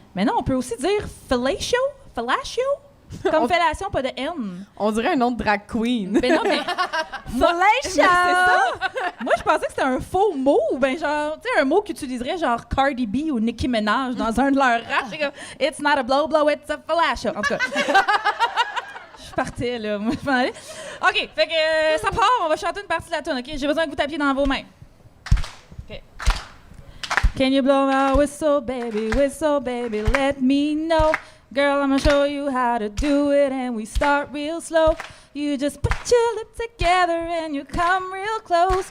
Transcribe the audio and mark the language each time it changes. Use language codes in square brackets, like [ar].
[fr] Mais non, on peut aussi dire fellatio. Fellatio? Comme fellation, pas de N. On dirait un nom de drag queen. Mais non, mais... Fellatio! C'est ça. Moi, je pensais que c'était un faux mot. Ou bien genre, tu sais, un mot qu'utiliserait genre Cardi B ou Nicki Minaj dans un de leurs raps. J'étais comme, [en] it's not a blow-blow, it's a fellatio. [fr] En tout cas... Je partais, là. Moi, je m'en allais. OK, fait que ça part. On va chanter une partie de la tune, OK? J'ai besoin que vous tapiez dans vos mains. [en] Okay. Can you blow my whistle, baby, let me know. Girl, I'm gonna show you how to do it, and we start real slow. You just put your lips together and you come real close.